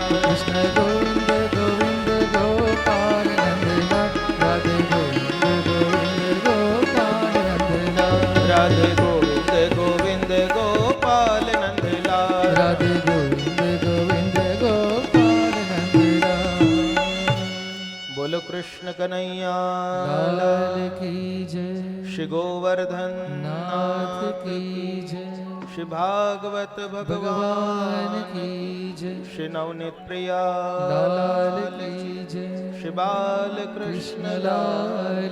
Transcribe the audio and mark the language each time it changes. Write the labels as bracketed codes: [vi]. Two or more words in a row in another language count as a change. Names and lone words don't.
[hi] कृष्ण गोविंद गोविंद गोपाल नंद लाल राधे गोविंद गोविंद गोपाल नंद लाल। राधे गोविंद गोविंद गोपाल नंद लाल। राधे गोविंद गोविंद गोपाल नंद लाल। बोलो कृष्ण कन्हैया लाल की जय, શ્રી ગોવર્ધન नाथ की जय, શ્રી ભાગવત ભગવાન ભગવાન की जय, શ્રી નવનીત પ્રિયા लाल की जय, શ્રી બાલકૃષ્ણ લાલ